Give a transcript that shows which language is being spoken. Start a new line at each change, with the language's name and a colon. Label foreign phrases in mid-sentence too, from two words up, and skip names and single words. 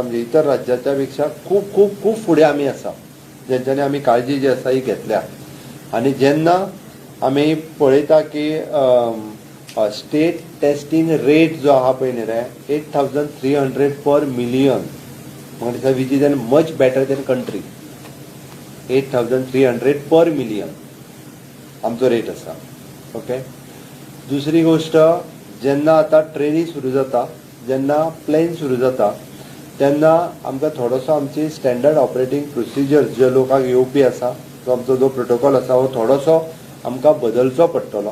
Konkani: म्हणजे इतर राज्याच्या पेक्षा खूब खूब खूब फुडें आमी आसा जेंच्यांनी आमी काळजी जी आसा ही घेतल्या. आनी जेन्ना आमी पळयता की
English: state testing rate
Konkani: जो आहा पळय न्ही रे 8,300
English: per million
Konkani: म्हणजे
English: which is an much better than country.
Konkani: 8,300
English: per million
Konkani: आमचो रेट आसा. ओके. दुसरी गोष्ट जेन्ना आता ट्रेनी सुरू जाता जेन्ना प्लेन सुरू जाता तेन्ना आमकां थोडोसो आमची
English: standard operating procedures
Konkani: जे लोकांक येवपी आसा तो आमचो जो प्रोटोकॉल आसा हो थोडोसो आमकां बदलचो पडटलो.